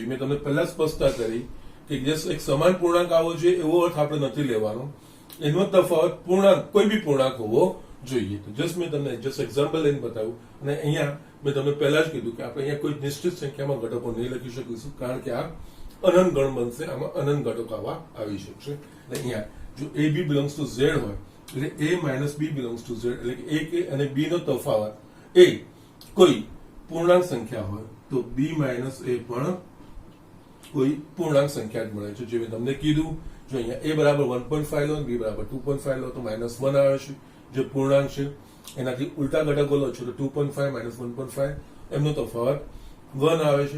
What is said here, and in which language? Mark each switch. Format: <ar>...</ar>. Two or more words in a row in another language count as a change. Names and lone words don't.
<gu>મેં તમને પહેલા સ્પષ્ટતા કરી કે જસ્ટ એક સમાન પૂર્ણાંક આવવો જોઈએ એવો અર્થ આપણે નથી લેવાનો, એનો તફાવત પૂર્ણાંક કોઈ બી પૂર્ણાંક હોવો જોઈએ. તો જસ્ટ મેં તમને જસ્ટ એક્ઝામ્પલ લઈને બતાવ્યું. અને અહીંયા મેં તમને પહેલા જ કીધું કે આપણે અહીંયા કોઈ નિશ્ચિત સંખ્યામાં ઘટકો નહીં લખી શકીશું કારણ કે આ અનંત ગણ બનશે, આમાં અનંત ઘટકો આવી શકશે. એટલે અહીંયા જો a b</gu> <en>belongs to z</en> <gu>હોય એટલે a માઇનસ b</gu> <en>belongs to z</en> <gu>એટલે કે a અને b નો તફાવત એ કોઈ પૂર્ણાંક સંખ્યા હોય તો b માઇનસ a પણ કોઈ પૂર્ણાંક સંખ્યા જ મળે છે. જે મેં તમને કીધું, જો અહીંયા a બરાબર 1.5 લો b બરાબર 2.5 લો તો -1 આવે છે, જે પૂર્ણાંક છે એનાથી ઉલટા ઘટકો લો છો તો 2.5 માઇનસ 1.5 એમનો તફાવત 1 આવે છે.</gu>